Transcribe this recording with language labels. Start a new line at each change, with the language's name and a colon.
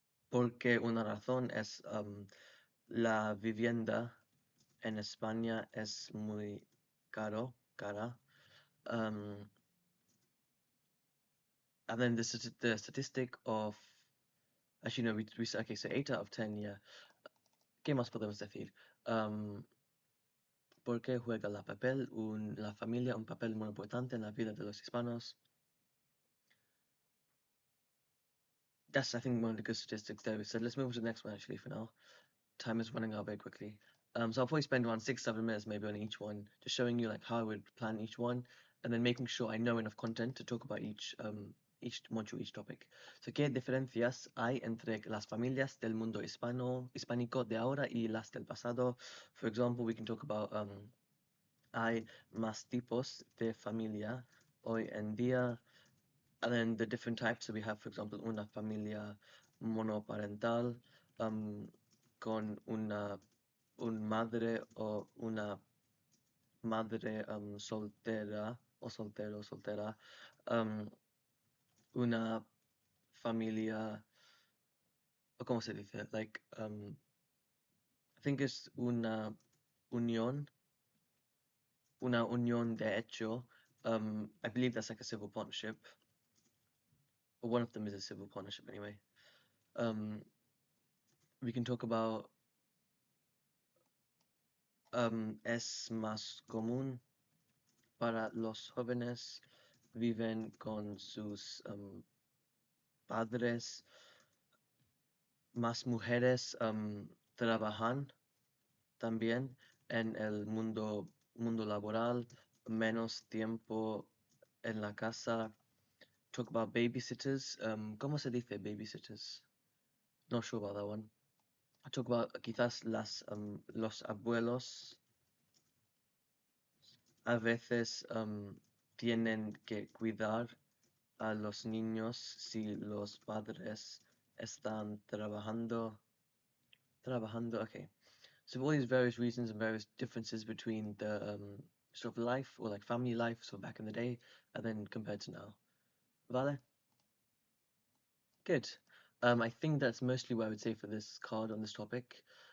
Spanish: porque una razón es la vivienda en España es muy cara.
English: Um, and then the statistic of, actually no, okay, so 8 out of 10, yeah.
Spanish: ¿Qué más podemos decir? ¿Por qué juega la familia un papel muy importante en la vida de los hispanos?
English: That's, I think, one of the good statistics there. So let's move on to the next one actually for now. Time is running out very quickly. So I'll probably spend around 6, 7 minutes maybe on each one, just showing you like how I would plan each one, and then making sure I know enough content to talk about each module, each topic.
Spanish: So, ¿qué diferencias hay entre las familias del mundo hispánico de ahora y las del pasado?
English: For example, we can talk about hay más tipos de familia hoy en día, and then the different types.
Spanish: So we have, for example, una familia monoparental, con un madre o una madre soltera o soltero, soltera, um, una familia, o ¿cómo se dice?
English: Like, I think it's una unión de hecho. I believe that's like a civil partnership, or one of them is a civil partnership anyway.
Spanish: Um, we can talk about es más común para los jóvenes viven con sus padres, más mujeres trabajan también en el mundo laboral, menos tiempo en la casa.
English: Talk about babysitters. ¿Cómo se dice babysitters? Not sure about that one.
Spanish: I talk about quizás los abuelos a veces tienen que cuidar a los niños si los padres están trabajando.
English: Okay. So all these various reasons and various differences between the sort of life or like family life, so back in the day, and then compared to now. Vale? Good. I think that's mostly what I would say for this card on this topic.